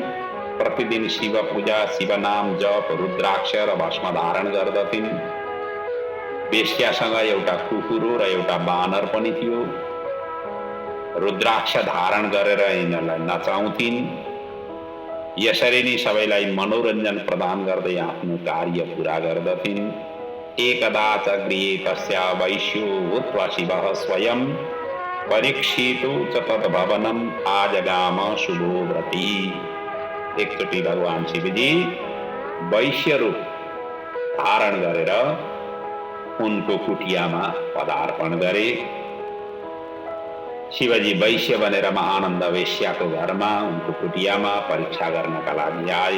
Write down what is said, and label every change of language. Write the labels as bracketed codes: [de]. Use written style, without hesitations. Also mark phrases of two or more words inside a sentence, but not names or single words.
[ne] प्रतिदिन शिव पूजा, शिव नाम जप, रुद्राक्ष र भस्म धारण गर्दथिन्। वेश्यासँग एउटा कुकुरो र एउटा बानर पनि थियो। रुद्राक्ष धारण गरेर यिनीहरूलाई नचाउँथिन्। यसरी नै सबैलाई मनोरञ्जन प्रदान गर्दै आफ्नो कार्य पूरा गर्दथिन्। [sa] एकदा च गृहे तस्या वैश्यो भूत्वा शिवः स्वयं परीक्षितो च तद्भवनम् आजगाम शुभोव्रती। [ne] एकचोटि भगवान शिवजी वैश्य रूप धारण गरेर उनको कुटियामा पदार्पण गरे। शिवजी वैश्य बनेर महानन्द वेश्याको घरमा उनको कुटियामा परीक्षा गर्नका लागि आए।